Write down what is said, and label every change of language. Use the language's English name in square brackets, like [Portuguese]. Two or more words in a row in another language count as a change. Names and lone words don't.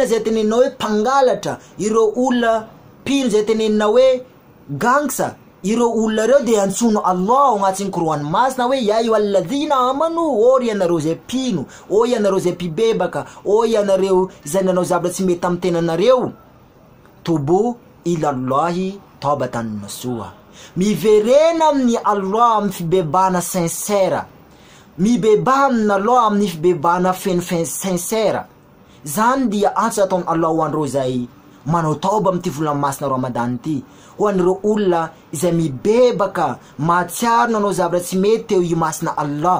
[Malagasy] zay tenenina hoe pangalatra, ireo olona pino zay tenenina hoe gangsa, ireo olona reo de antsono Allah agnatin'ny Qur'an masina hoe [Arabic] يا أيها الذين آمنوا, [Malagasy] o ianareo zay pino, o ianareo zay mpibebaka, o ianareo zay nanao zavatra tsy mety amin'ny tenanareo, [Arabic] توبوا إلى الله توبة نصوحا, [Malagasy] miverena amin'ny Allah amin'ny fibebana sincera, mibeba amin'ny Allah amin'ny fibebana feno sincera. Zany dia antso ataony Allah ho andreo zay manao tauba amty volana masina Ramadan ity, ho an'ireo olona izay mibebaka mahatsiaro nanao zavatra tsy mety teo io masina Allah.